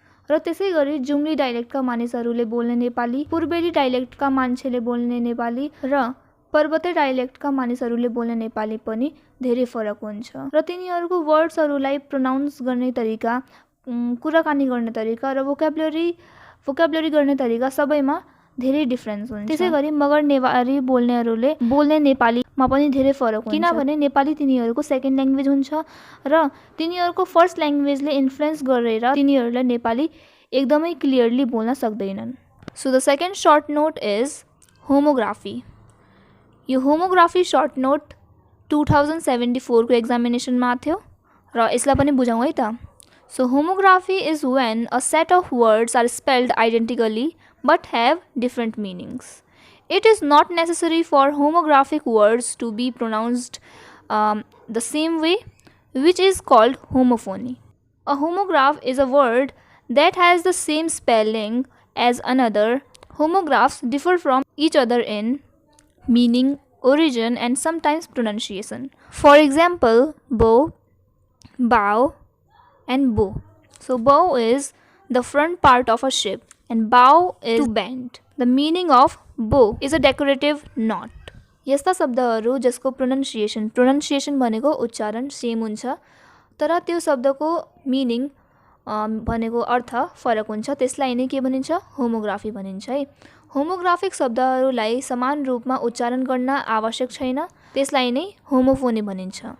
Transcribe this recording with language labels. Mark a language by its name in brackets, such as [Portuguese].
[Nepali] र त्यसै गरी जुम्ली डाइलेक्टका मानिसहरूले बोल्ने नेपाली, पूर्वेली डाइलेक्टका मान्छेले बोल्ने नेपाली र पर्वते डाइलेक्टका मानिसहरूले बोल्ने नेपाली पनि धेरै फरक हुन्छ र तिनीहरूको वर्ड्सहरूलाई प्रोनाउन्स गर्ने तरिका, कुराकानी गर्ने तरिका र भोक्याबुलरी गर्ने तरिका सबैमा धेरै डिफ्रेन्स हुन्छ। त्यसै गरी मगर नेवारी बोल्नेहरूले बोल्ने नेपालीमा पनि धेरै फरक हुन्छ, किनभने नेपाली तिनीहरूको सेकेन्ड ल्याङ्ग्वेज हुन्छ र तिनीहरूको फर्स्ट ल्याङ्ग्वेजले इन्फ्लुएन्स गरेर तिनीहरूले नेपाली एकदमै क्लियरली बोल्न सक्दैनन्। [English] So the second short note is homography. [Nepali] यो होमोग्राफी सर्ट नोट 2074 को एक्जामिनेसनमा थियो र यसलाई पनि बुझाउँ है त। [English] So homography is when a set of words are spelled identically but have different meanings. It is not necessary for homographic words to be pronounced the same way, which is called homophony. A homograph is a word that has the same spelling as another. Homographs differ from each other in meaning, origin, and sometimes pronunciation. For example, bow, bow and bow. So bow is the front part of a ship and bow is to bend. The meaning of bow is a decorative knot. [Nepali] यस्ता शब्दहरू जसको pronunciation भनेको उच्चारण same हुन्छ तर त्यो शब्दको meaning भनेको अर्थ फरक हुन्छ त्यसलाई नै के भनिन्छ होमोग्राफी भनिन्छ है। होमोग्राफिक शब्दहरूलाई समान रूपमा उच्चारण गर्न आवश्यक छैन त्यसलाई नै होमोफोनी भनिन्छ।